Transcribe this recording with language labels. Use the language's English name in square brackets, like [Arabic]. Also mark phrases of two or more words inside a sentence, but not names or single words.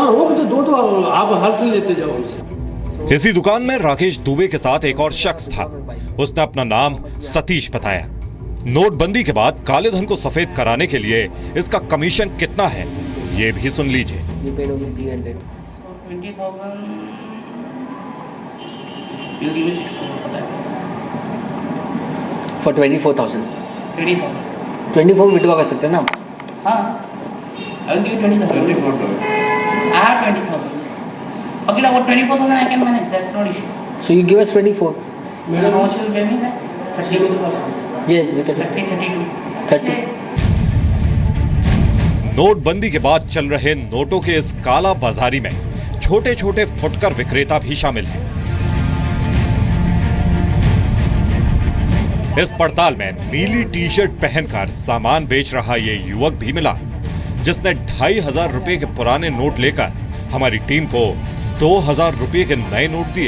[Hindi] हाँ, वो तो दो आप हर कोई लेते जाओ हमसे। इसी दुकान में राकेश दुबे के साथ एक और शख्स था। उसने अपना नाम सतीश बताया। नोटबंदी के बाद काले धन को सफेद कराने के लिए इसका कमीशन कितना है ये भी सुन लीजिए। ये पेड होगी 300। [English] 20,000 you give me 6,000 for that. For 24,000। 20,000. [Hindi] 24 विड्रॉ कर सकते हैं ना? हाँ, [English] I will give you 20,000. I have 20,000. Okay, now what 24,000 I can manage. That's not issue. So you give us 24। How much you will pay me back? 30,000. Yes, we can। 30। [Hindi] नोटबंदी के बाद चल रहे नोटों के इस काला बाजारी में छोटे छोटे फुटकर विक्रेता भी शामिल हैं। इस पड़ताल में नीली टी शर्ट पहनकर सामान बेच रहा ये युवक भी मिला, जिसने 2500 रुपए के पुराने नोट लेकर हमारी टीम को 2000 रुपए के नए नोट दिए।